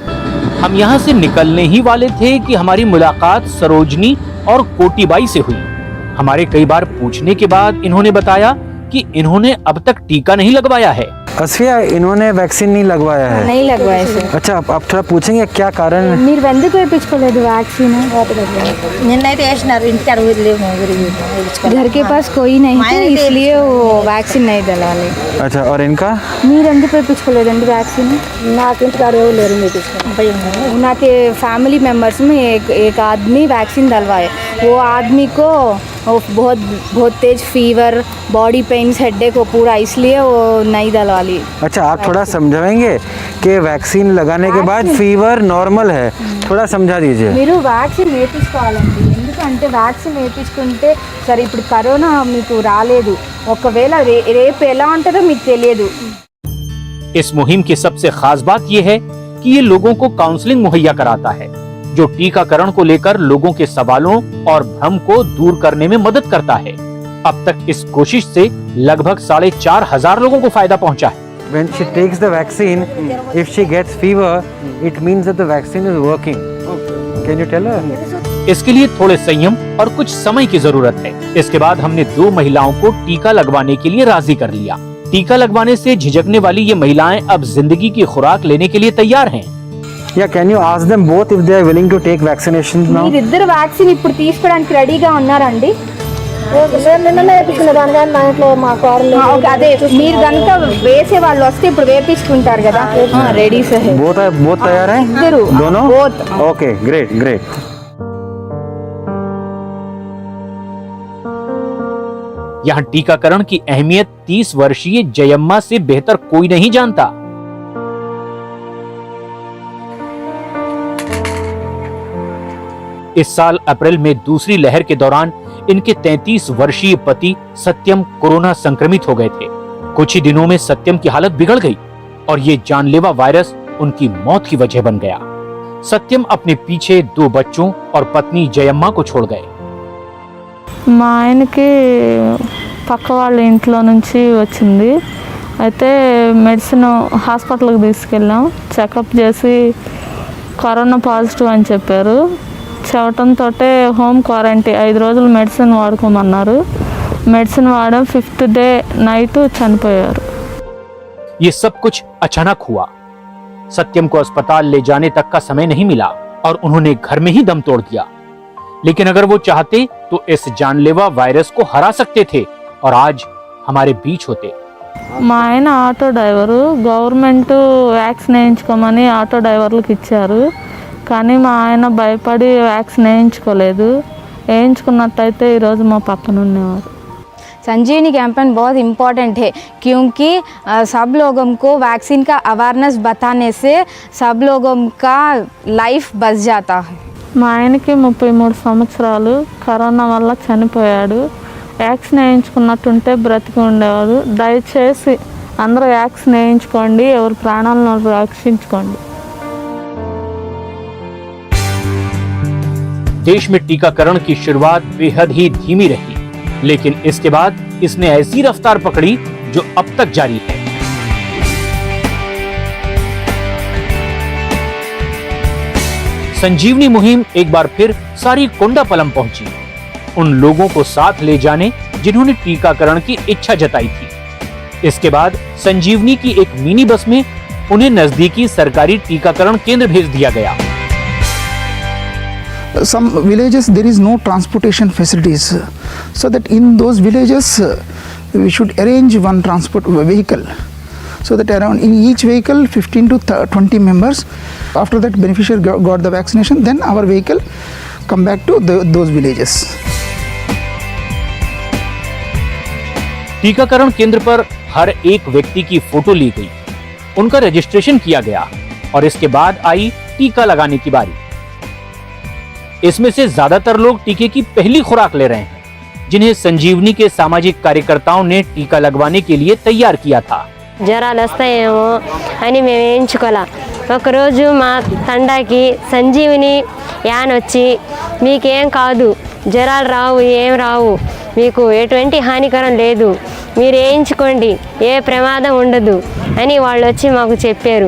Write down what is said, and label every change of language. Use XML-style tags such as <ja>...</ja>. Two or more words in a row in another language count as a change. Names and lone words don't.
<hi>हम यहाँ से निकलने ही वाले थे कि हमारी मुलाकात सरोजनी और कोटीबाई से हुई। हमारे कई बार पूछने के बाद इन्होंने बताया कि इन्होंने अब तक टीका नहीं लगवाया है। असफिया, इन्होंने वैक्सीन नहीं लगवाया है? नहीं लगवाया सर। अच्छा, आप थोड़ा पूछेंगे क्या कारण है?</hi> <te>మీరు ఎందుకు వేయించుకోలేదు వ్యాక్సిన్? నిన్నైతే వేసినారు, ఇంటికి అడుగు</te> <hi>घर के पास कोई नहीं था, इसलिए वो वैक्सीन नहीं डलवाले। अच्छा, और इनका?</hi> <te>మీరు ఎందుకు వేయించుకోలేదండి వ్యాక్సిन? నాకు ఇంటికాడ ఎవరు లేరు వేయించుకోండి।</te> <hi>उनके</hi> <en>family members</en> <hi>में एक आदमी वैक्सीन डलवाए। वो आदमी को बहुत तेज</hi> <en>fever, body pains, headache</en> <hi>हो पूरा, इसलिए वो नहीं डलवा ली। अच्छा, आप थोड़ा समझाएंगे कि वैक्सीन लगाने के बाद फीवर नॉर्मल है, थोड़ा समझा दीजिए।</hi> <te>మీరు వ్యాక్సిన్ వేయించుకోవాలండి, ఎందుకంటే వ్యాక్సిన్ వేయించుకుంటే సరే ఇప్పుడు కరోనా మీకు రాలేదు, ఒకవేళ రేపు ఎలా ఉంటుందో మీకు తెలియదు।</te> <hi>इस मुहिम की सबसे खास बात यह है कि ये लोगों को काउंसलिंग मुहैया कराता है, जो टीकाकरण को लेकर लोगों के सवालों और भ्रम को दूर करने में मदद करता है। अब तक इस कोशिश से लगभग 4,500 लोगों को फायदा पहुंचा है।</hi> <en>When she takes the vaccine, if she gets fever, it means that the vaccine is working. Can you tell her?</en> <hi>इसके लिए थोड़े संयम और कुछ समय की जरूरत है। इसके बाद हमने 2 महिलाओं को टीका लगवाने के लिए राजी कर लिया। टीका लगवाने से झिझकने वाली ये महिलाएं अब जिंदगी की खुराक लेने के लिए तैयार हैं।</hi> <en>Yeah, can you ask them both if they are willing to take vaccinations now?</en> <te>మీరిద్దరు వ్యాక్సిన్ ఇప్పుడు తీసుకోవడానికి రెడీగా ఉన్నారండి? నేను నిన్ననే వేయించుకున్న దాని కానీ మా ఇంట్లో మా కోడలు అదే మీరు కనుక వేసే వాళ్ళు వస్తే ఇప్పుడు వేపించుకుంటారు కదా రెడీ సే</te> <hi>बहुत तैयार है</hi> <te>ఇద్దరు</te> <hi>दोनों</hi> <en>both. OK great great</en> <hi>यहाँ टीकाकरण की अहमियत 30 वर्षीय जयम्मा से बेहतर कोई नहीं जानता। इस साल अप्रैल में दूसरी लहर के दौरान इनके 33 वर्षीय पति सत्यम कोरोना संक्रमित हो गए थे। कुछ ही दिनों में सत्यम की हालत बिगड़ गई और ये जानलेवा वायरस उनकी मौत की वजह बन गया। सत्यम अपने पीछे 2 बच्चों और पत्नी जयम्मा को छोड़ गए।</hi> <te>మా ఆయనకి పక్క వాళ్ళ ఇంట్లో నుంచి వచ్చింది. అయితే మెడిసిన్ హాస్పిటల్కి తీసుకెళ్ళాం. చెకప్ చేసి కరోనా పాజిటివ్ అని చెప్పారు. చెప్పడంతో</te> <en>home quarantine</en> <te>5 రోజులు మెడిసిన్ వాడుకోమన్నారు. మెడిసిన్ వాడడం</te> <en>5th day night</en> <te>చనిపోయారు.</te> <hi>ये सब कुछ अचानक हुआ। सत्यम को अस्पताल ले जाने तक का समय नहीं मिला और उन्होंने घर में ही दम तोड़ दिया। लेकिन अगर वो चाहते तो इस जानलेवा वायरस को हरा सकते थे और आज हमारे बीच होते।</hi> <te>మా ఆయన</te> <en>auto driver. government vaccine</en> <te>వేయించుకోమని ఆటో డ్రైవర్లకు ఇచ్చారు. కానీ మా ఆయన భయపడి వ్యాక్సిన్ వేయించుకోలేదు. వేయించుకున్నట్టయితే ఈరోజు మా పక్కన ఉండేవారు.</te> <hi>संजीवनी कैंपेन बहुत इम्पॉर्टेंट है क्योंकि सब लोगों को वैक्सीन का अवेयरनेस बताने से सब लोगों का लाइफ बच जाता है।</hi> <te>మా ఆయనకి 33 సంవత్సరాలు కరోనా వల్ల చనిపోయాడు. వ్యాక్సిన్ వేయించుకున్నట్టుంటే బ్రతికి ఉండేవాడు. దయచేసి అందరూ వ్యాక్సిన్ వేయించుకోండి, ఎవరి ప్రాణాలను రక్షించుకోండి.</te> <hi>देश में टीकाकरण की शुरुआत बेहद ही धीमी रही, लेकिन इसके बाद इसने ऐसी रफ्तार पकड़ी जो अब तक जारी है। संजीवनी मुहिम एक बार फिर सारी कोंडापलम पहुंची, उन लोगों को साथ ले जाने जिन्होंने टीकाकरण की इच्छा जताई थी। इसके बाद संजीवनी की एक मिनी बस में उन्हें नजदीकी सरकारी टीकाकरण केंद्र भेज दिया गया।</hi> <en>Some villages there is no transportation facilities, so that in those villages we should arrange one transport vehicle, so that around in each vehicle 15 to 20 members. After that beneficiary got the vaccination, then our vehicle come back to those villages.</en> <hi>टीकाकरण केंद्र पर हर एक व्यक्ति की फोटो ली गई, उनका रजिस्ट्रेशन किया गया और इसके बाद आई टीका लगाने की बारी। इसमें से ज्यादातर लोग टीके की पहली खुराक ले रहे हैं, जिन्हें संजीवनी के सामाजिक कार्यकर्ताओं ने टीका लगवाने के लिए तैयार किया था।</hi> <te>జ్వరాలు వస్తాయేమో అని మేము వేయించుకోలే. ఒకరోజు మా తండాకి సంజీవిని యాన్ వచ్చి మీకేం కాదు, జ్వరాలు రావు, ఏం రావు, మీకు ఎటువంటి హానికరం లేదు, మీరు వేయించుకోండి, ఏ ప్రమాదం ఉండదు అని వాళ్ళు వచ్చి మాకు చెప్పారు.</te>